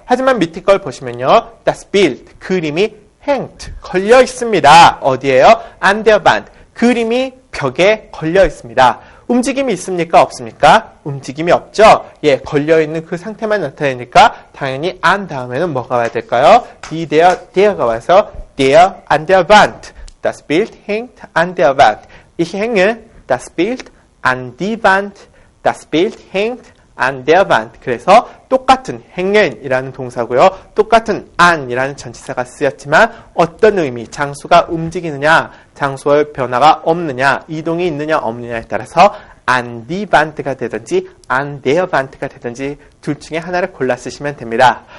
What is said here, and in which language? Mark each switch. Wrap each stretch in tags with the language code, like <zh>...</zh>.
<ko>하지만 밑에 걸 보시면요.</ko> <de>Das Bild,</de> <ko>그림이 hängt, 걸려 있습니다. 어디에요?</ko> <de>an der Wand,</de> <ko>그림이 벽에 걸려 있습니다. 움직임이 있습니까? 없습니까? 움직임이 없죠. 예, 걸려있는 그 상태만 나타내니까 당연히 an 다음에는 뭐가 와야 될까요?</ko> <de>die, der가</de> <ko>와서</ko> <de>der an der Wand. Das Bild hängt an der Wand. Ich hänge das Bild an die Wand. Das Bild hängt an der Wand.</de> <ko>그래서 똑같은 hängen이라는 동사고요. 똑같은 an이라는 전치사가 쓰였지만 어떤 의미, 장소가 움직이느냐, 장소의 변화가 없느냐, 이동이 있느냐 없느냐에 따라서</ko> <de>an die Wand</de> <ko>가 되든지</ko> <de>an der Wand</de> <ko>가 되든지 둘 중에 하나를 골라 쓰시면 됩니다.</ko>